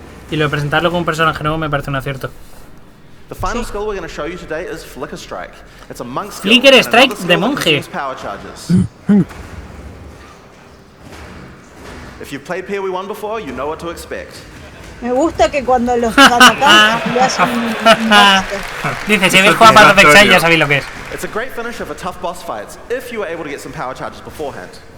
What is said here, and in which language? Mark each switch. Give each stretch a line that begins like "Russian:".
Spanish: Y lo de presentarlo con un personaje nuevo me parece un acierto.
English: The final skill we're going to show you today is Flicker Strike. It's a monk skill.
Spanish: Flicker Strike de monje.
English: If you've played PoE 1 before, you know what to expect.
Spanish: Me gusta que cuando los atacan le hacen un dice, si habéis jugado Path of Exile ya sabéis lo que es.
English: It's a great finish of a tough boss fights if you were able to get some power charges beforehand.